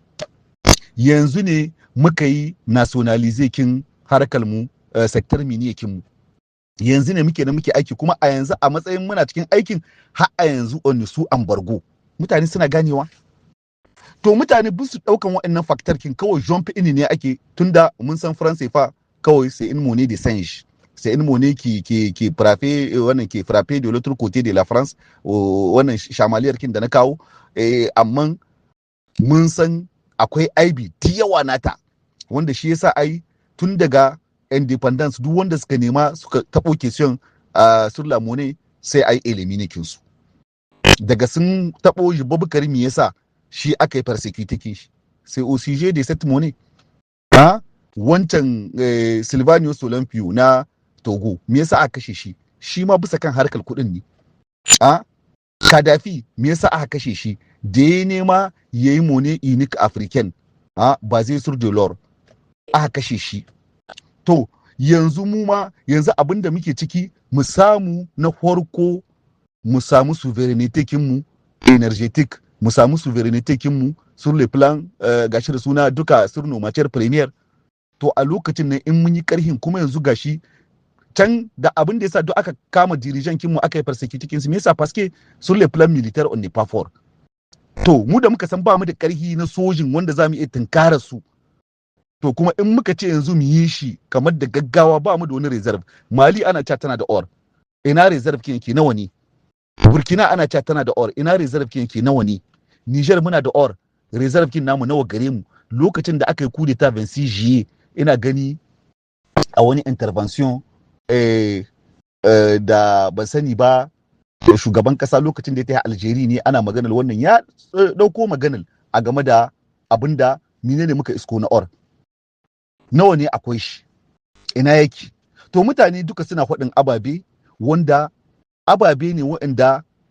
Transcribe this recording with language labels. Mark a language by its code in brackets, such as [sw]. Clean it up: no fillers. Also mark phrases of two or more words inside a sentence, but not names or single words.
[ha] yanzu ne muka yi nationalize kin harkar mu sector mini kin mu yanzu ne muke aiki kuma a yanzu a matsayin muna cikin aikin har a yanzu on su ambargo mutane suna ganewa to mutane ba su daukan waɗannan factor kin kawai [en] jump in [ha] ne ake tunda mun san France fa kawai [fr] c'est une monnaie de singe c'est une monnaie qui frappe [ha] wannan [fr] qui frappe de l'autre côté de la France [ha] wannan shamaliyar kin da na kawo amma mun san akwai aibi da yawa nata wanda shi yasa ai tun daga independence duk wanda suka nema suka tabo [fr] question sur la monnaie [ha] sai ai elimine kinsu daga sun tabo shi Bubakar me yasa shi aka yi persecute shi sai [fr] au sujet de cette monnaie [ha] wancan Silvanio Solampio na Togo me yasa aka kashe shi ma bisa kan harkar kuɗin ne Kadhafi me yasa aka kashe shi da ya nema yayi [fr] monnaie unique africaine basée sur de l'or [ha] aka kashe shi to yanzu mu ma yanzu abinda muke ciki mu samu na farko mu samu sovereignty kinmu energetic mu samu sovereignty kinmu [fr] sur le plan [ha] gashi da suna duka [fr] sur nos matières premières [ha] to a lokacin nan in mun yi karhin kuma yanzu gashi can da abin da yasa duk aka kama dirijan kinmu aka yi persecute kinsu me yasa [fr] parce que sur le plan militaire on n'est pas fort [ha] to mu da muka san ba mu da karhi na sojin wanda za mu iya tunkara su to kuma in muka ce yanzu mu yi shi kamar da gaggawa ba mu da wani reserve Mali ana cewa tana da or ina reserve kin yake nawa ne Burkina ana cewa tana da or ina reserve kin yake nawa ne Niger muna da or reserve kin namu nawa gare mu lokacin da aka yi [fr] coup d'etat 26 juillet [ha] ina gani a wani intervention da ban sani ba shugaban kasa lokacin da ya tafi Algeria ne ana maganar wannan ya dauko maganar a game da abinda menene muka isko na or nawa ne akwai shi ina yake to mutane duka suna faɗin ababe wanda ababe ne waɗanda